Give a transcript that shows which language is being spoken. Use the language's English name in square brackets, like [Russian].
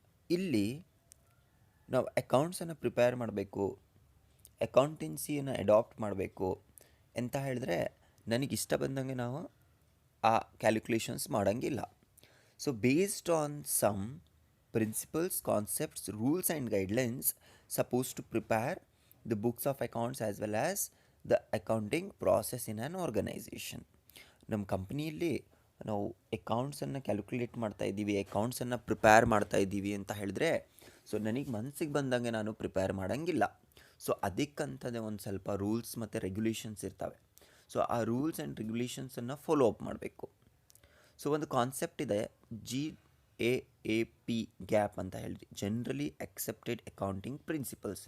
[Kannada] ಇಲ್ಲಿ ನಾವು ಅಕೌಂಟ್ಸನ್ನು ಪ್ರಿಪೇರ್ ಮಾಡಬೇಕು, ಅಕೌಂಟೆನ್ಸಿಯನ್ನು ಅಡಾಪ್ಟ್ ಮಾಡಬೇಕು ಅಂತ ಹೇಳಿದ್ರೆ ನನಗಿಷ್ಟ ಬಂದಂಗೆ ನಾವು ಆ ಕ್ಯಾಲ್ಕುಲೇಷನ್ಸ್ ಮಾಡೋಂಗಿಲ್ಲ. [English] So based on some principles, concepts, rules and guidelines supposed to prepare the books of accounts as well as the accounting process in an organization. [Kannada] ನಮ್ಮ ಕಂಪ್ನಿಯಲ್ಲಿ ನಾವು ಅಕೌಂಟ್ಸನ್ನು ಕ್ಯಾಲ್ಕುಲೇಟ್ ಮಾಡ್ತಾ ಇದ್ದೀವಿ, ಅಕೌಂಟ್ಸನ್ನು ಪ್ರಿಪೇರ್ ಮಾಡ್ತಾ ಇದ್ದೀವಿ ಅಂತ ಹೇಳಿದ್ರೆ ಸೊ ನನಗೆ ಮನಸ್ಸಿಗೆ ಬಂದಂಗೆ ನಾನು ಪ್ರಿಪೇರ್ ಮಾಡೋಂಗಿಲ್ಲ. ಸೊ ಅದಕ್ಕಂತದೇ ಒಂದು ಸ್ವಲ್ಪ ರೂಲ್ಸ್ ಮತ್ತು ರೆಗ್ಯುಲೇಷನ್ಸ್ ಇರ್ತವೆ. ಸೊ ಆ ರೂಲ್ಸ್ ಆ್ಯಂಡ್ ರೆಗ್ಯುಲೇಷನ್ಸನ್ನು ಫಾಲೋ ಅಪ್ ಮಾಡಬೇಕು. ಸೊ ಒಂದು ಕಾನ್ಸೆಪ್ಟ್ ಇದೆ GAAP ಗ್ಯಾಪ್ ಅಂತ ಹೇಳಿ, ಜನರಲಿ ಅಕ್ಸೆಪ್ಟೆಡ್ ಅಕೌಂಟಿಂಗ್ ಪ್ರಿನ್ಸಿಪಲ್ಸ್.